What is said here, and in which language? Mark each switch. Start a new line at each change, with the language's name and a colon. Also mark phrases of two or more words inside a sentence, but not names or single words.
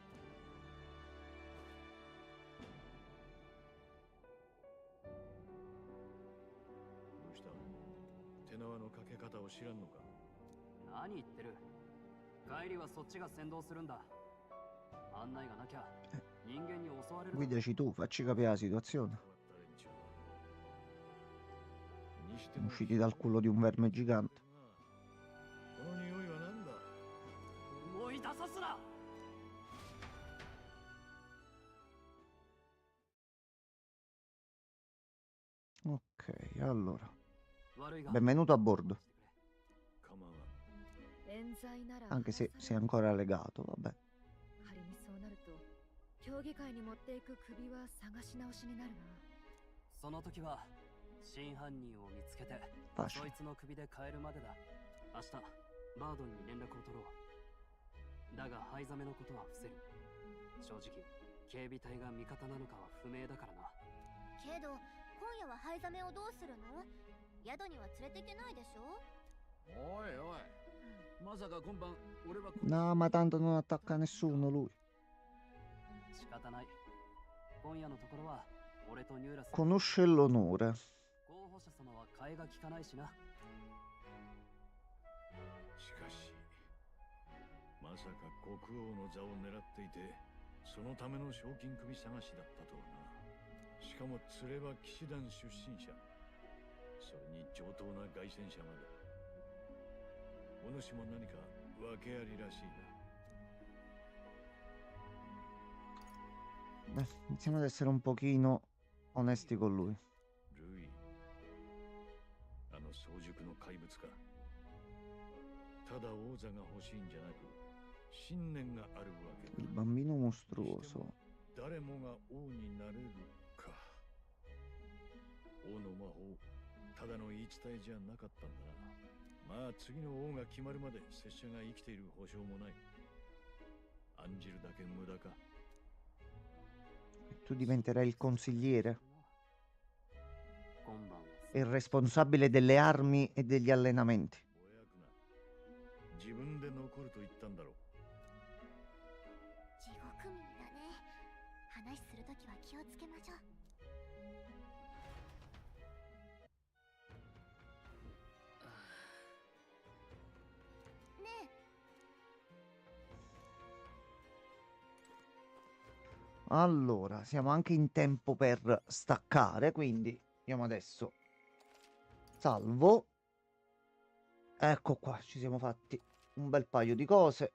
Japanese: どうした？手縄のかけ方を知らんのか？何言ってる。帰りはそっちが先導するんだ。案内がなきゃ人間に襲われる。
Italian: Guidaci tu, facci capire la situazione. Siamo usciti dal culo di un verme gigante.
Japanese: この匂いは何だ？思い出さすな。
Italian: Ok, allora. Benvenuto a bordo. Anche se sei ancora legato, vabbè.
Japanese: 仮にそうなると競技会に持っていく首は探し直しになるな。その時は真犯人を見つけてそいつの首で変えるまでだ。明日バードンに連絡を取ろう。だが灰ザメのことは伏せる。正直警備隊が味方なのかは不明だからな。けど今夜は灰ザメをどうするの？宿には連れていけないでしょ。おいおい、まさか今晩俺は。
Italian: No, ma tanto non attacca nessuno lui.
Japanese: 仕方ない。今夜のところは俺とニューラス。
Italian: Conosce l'onore.
Japanese: 候補者様は替えが利かないしな。しかしまさか国王の座を狙っていてそのための賞金首探しだったとはな。しかも連れは騎士団出身者、それに上等な凱旋者まで。お主も何か訳ありらしいな。
Italian: Beh, iniziamo ad essere un pochino onesti con lui.
Japanese: ルイ、あの早熟の怪物か。ただ王座が欲しいんじゃなく信念があるわけだ。
Italian: Il bambino mostruoso.
Japanese: 誰もが王になれるか。王の魔法、ただの言い伝えじゃなかったんだな。まあ次の王が決まるまで拙者が生きている保証もない。案じるだけ無駄か。
Italian: Tu diventerai il consigliere e il responsabile delle armi e degli allenamenti.
Japanese: 自分で残ると言ったんだろう。地獄民だね。話するときは気をつけましょう。ねえ。
Italian: Allora, siamo anche in tempo per staccare, quindi andiamo adesso. Salvo. Ecco qua, ci siamo fatti un bel paio di cose.